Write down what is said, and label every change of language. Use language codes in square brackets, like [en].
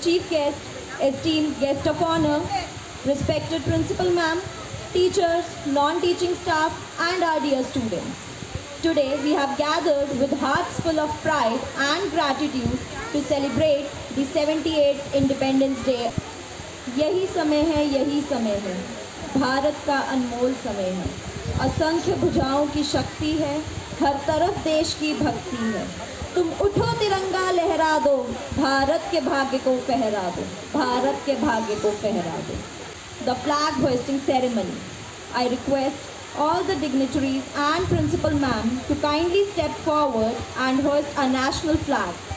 [en] guest, esteemed guest of honor, respected principal ma'am, teachers, non-teaching staff, and our dear students. Today we have gathered with hearts full of pride and gratitude to celebrate the 78th Independence Day. [hi] यही समय है, भारत का अनमोल समय है, असंख्य भुजाओं की शक्ति है, हर तरफ देश की भक्ति है। तुम उठो तिरंगा लहरा दो, भारत के भाग्य को फहरा दो, भारत के भाग्य को फहरा दो। [en] The flag hoisting ceremony. I request all the dignitaries and principal ma'am to kindly step forward and hoist our national flag.